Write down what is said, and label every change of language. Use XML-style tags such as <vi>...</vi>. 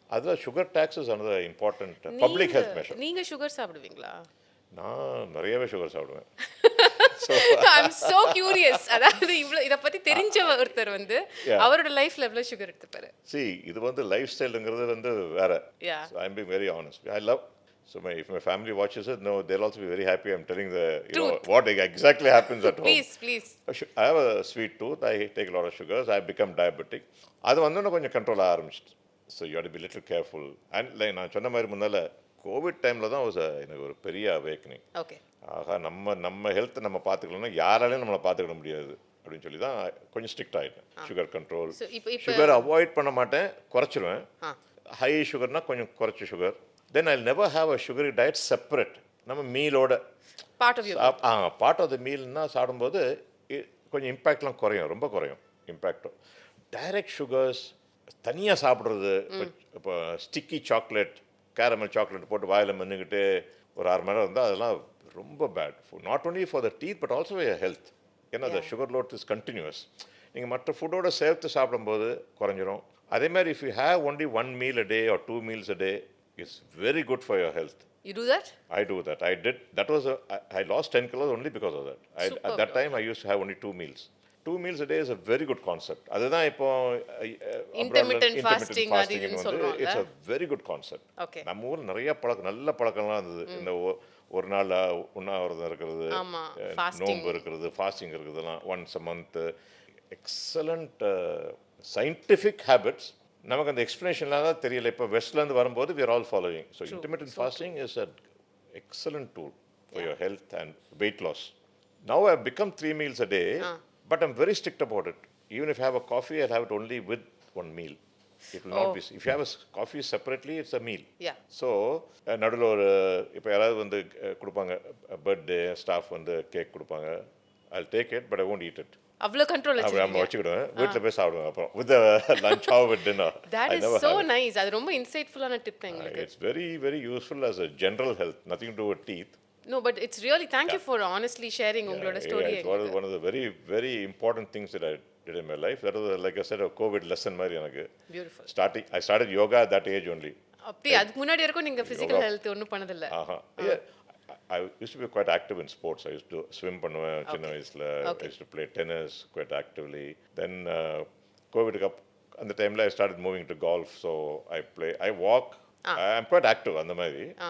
<en>அதில் sugar tax is another important public health measure.</en> <ta>நீங்கள் sugar சாப்பிடுவீங்களா? நான் நிறையவே சுகர் சாப்பிடுவேன்.</ta> <en>I'm so curious.</en> <ta>அதாவது இதை பற்றி தெரிஞ்ச ஒருத்தர் அவரோட லைஃப்ல எவ்வளோ சுகர் எடுத்துப்பாரு? இது லைஃப் ஸ்டைலுங்கிறது வேற.</ta> <en>So I'm being very honest. I love. So if my family watches it, no, they'll also be very happy. I'm telling what exactly happens at home. Please. I have a sweet tooth. I take a lot of sugars. I become diabetic.</en> <ta>அது கொஞ்சம் control ஆரம்பிச்சிட்டு.</ta> <en>So you have to be little careful.</en> <ta>And நான் சொன்ன மாதிரி முன்னால Covid டைமில் தான் எனக்கு ஒரு பெரிய அவேக்கனிங்.</ta> <en>Okay.</en> <ta>ஆகா, நம்ம ஹெல்த்தை நம்ம பார்த்துக்கலன்னா யாராலையும் நம்மளை பார்த்துக்கிட முடியாது அப்படின்னு சொல்லி தான் கொஞ்சம் ஸ்ட்ரிக்ட் ஆகிட்டேன். Sugar control. சுகர் அவாய்ட் பண்ண மாட்டேன், குறைச்சிருவேன். ஹை சுகர்னா கொஞ்சம் குறைச்சி sugar.</ta> <en>Then I never have a sugary diet separate.</en> <ta>நம்ம மீலோட பார்ட் ஆஃப் த மீல்னா சாப்பிடும்போது கொஞ்சம் இம்பேக்ட்லாம் குறையும், ரொம்ப குறையும் இம்பேக்டும். டைரக்ட் சுகர்ஸ் தனியாக சாப்பிட்றது, இப்போ ஸ்டிக்கி சாக்லேட், கேரமல் சாக்லேட் போட்டு வாயில் மென்னுக்கிட்டு ஒரு 6 மணி நேரம் இருந்தால் அதெல்லாம் ரொம்ப bad.</ta> <en>Not only for the teeth but also your health. ஏன்னா the sugar load is continuous.</en> <ta>நீங்கள் மற்ற ஃபுட்டோட சேர்த்து சாப்பிடும்போது குறைஞ்சிரும். அதே மாதிரி</ta> <en>If you have only 1 meal a day or 2 meals a day, it's very good for your health. You do that? I do that. I did. That was I lost 10 kilos only because of that. At that time I used to have only 2 meals. 2 meals a day is a very good concept.</en> <ta>அதுதான் இப்போ</ta> <en>intermittent fasting it's a very good concept. Okay.</en> <ta>நம்ம ஊர்ல நிறைய நல்ல பழக்கம்லாம் இருந்தது. இந்த ஒரு நாள் உண்ணாவிரதம் இருக்கிறது, ஆமா, fasting. நோன்பு இருக்கிறது, ஃபாஸ்டிங் இருக்கிறதுலாம்</ta> <en>Once a month. Excellent scientific habits.</en> <ta>நமக்கு அந்த எக்ஸ்பிளனேஷன்லாம் தான் தெரியல. இப்போ வெஸ்ட்லேருந்து வரும்போது</ta> <en>we are all following. So intermittent fasting is an excellent tool for your health and weight loss. Now I've become 3 meals a day, but I'm very strict about it. Even if I have a coffee, I'll have it only with one meal. It will not be. If you have a coffee separately, it's a meal. Yeah.</en> <ta>So நடுவில் ஒரு இப்போ யாராவது வந்து கொடுப்பாங்க, birthday staff வந்து cake கொடுப்பாங்க,</ta> <en>I'll take it, but I won't eat it.</en> <ta>அவ்வளோ control நம்ம வச்சுக்கிடுவேன், வீட்டில் போய் சாப்பிடுவேன் அப்புறம்</ta> <en>with the lunch or with dinner. That is so nice.</en> <ta>அது ரொம்ப இன்சைட்ஃபுல்லான டிப் எங்களுக்கு.</ta> <en>It's very, very useful as a general health, nothing to do with teeth. No, but it's really, thank you for honestly sharing உங்களோட story. It's one of the very, very important things that I did in my life. That was, like I said, a COVID lesson மாதிரி எனக்கு. Beautiful. I started yoga at that age only.</en> <ta>அப்படி அதுக்கு முன்னாடி வரைக்கும் நீங்க physical health ஒன்றும் பண்ணதில்லை?</ta> <en>Yeah. I used to be quite active in sports. I used to swim பண்ணுவேன் சின்ன வயசுல. I used to play tennis quite actively. Then COVID அந்த டைம்ல I started moving to golf. So I walk. I'm quite active அந்த மாதிரி.</en>